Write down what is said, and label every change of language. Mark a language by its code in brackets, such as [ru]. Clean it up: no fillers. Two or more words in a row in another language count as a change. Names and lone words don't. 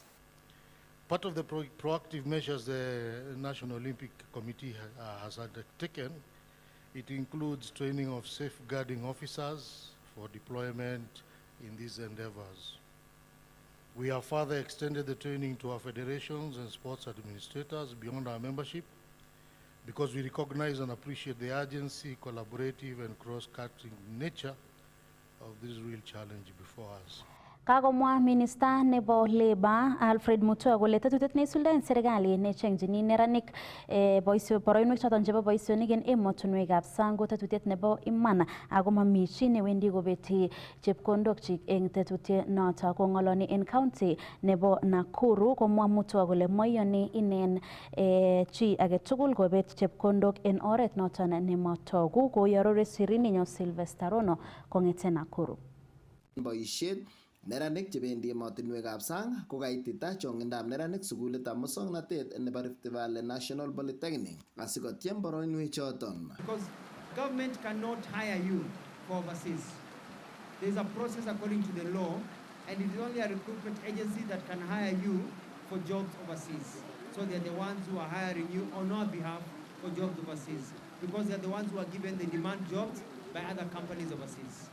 [en] Part of the proactive measures the National Olympic Committee has undertaken, it includes training of safeguarding officers for deployment in these endeavors. We have further extended the training to our federations and sports administrators beyond our membership because we recognize and appreciate the urgency, collaborative and cross-cutting nature of this real challenge before us. [kln] Kagomwa Minister nebo Labour Alfred Mutua kole tetutiet neisuldaen serikali nechengjini neranik boroinwek choton chebo boisionik en emotinwekab sang ko tetutiet nebo iman ako mami chi newendi kobeti chepkondokchik eng tetutiet noto. Kong'oloni en county nebo Nakuru komwa Mutua kole moiyoni inen chi agetugul kobet chepkondok en oret noton nemotogu, koyorore Sirininyo Sylvester Rono kong'eten Nakuru. Boisiet neranik chebendi emotinwekab sang ko kaitita chong'indab neranik sukulitab muswoknotet nebo Rift Valley National Polytechnic asikotiem boroinwek choton. [en] Because government cannot hire you for overseas. there's a process according to the law, and it is only a recruitment agency that can hire you for jobs overseas. So they're the ones who are hiring you on our behalf for jobs overseas, because they're the ones who are given the demand jobs by other companies overseas.